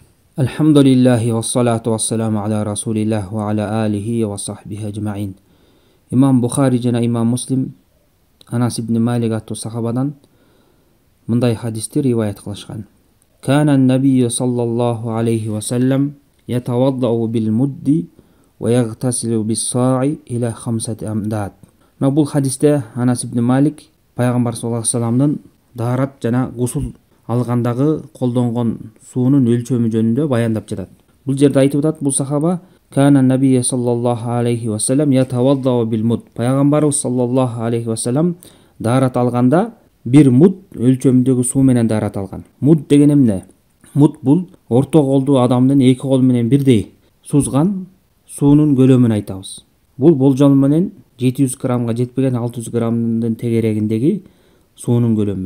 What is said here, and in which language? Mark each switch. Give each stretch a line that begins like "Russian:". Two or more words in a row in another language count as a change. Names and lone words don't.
Arabic: الحمد لله والصلاة والسلام على رسول الله وعلى آله وصحبه أجمعين.
Kyrgyz: Imam Bukhari жана Imam Muslim Анас ибн Малик аттуу сахабадан мындай хадисти риваят кылышкан.
Arabic: كان النبي صلى الله عليه وسلم يتوضأ بالمد ويغتسل بالصاع إلى خمسة أمداد.
Kyrgyz: Бул хадисте Анас ибн Малик пайгамбар
Arabic: صلى الله عليه وسلم
Kyrgyz: даарат жана гусул алгандагы колдонгон суунун өлчөмү жөнүндө баяндап жатат. Бул жерде айтып атат бул сахаба
Arabic: كان النبي صلى الله عليه وسلم يتوضأ بالمد.
Kyrgyz: Пайгамбарыбыз
Arabic: صلى الله عليه وسلم
Kyrgyz: даарат алганда бир муд өлчөмүндөгү суу менен даарат алган. Муд деген эмне? Муд бул орто колдуу адамдын эки кол менен бирдей сузган суунун көлөмүн айтабыз. Бул болжол менен 700 граммга жетпеген 600 граммдын тегерегиндеги суунун көлөмү.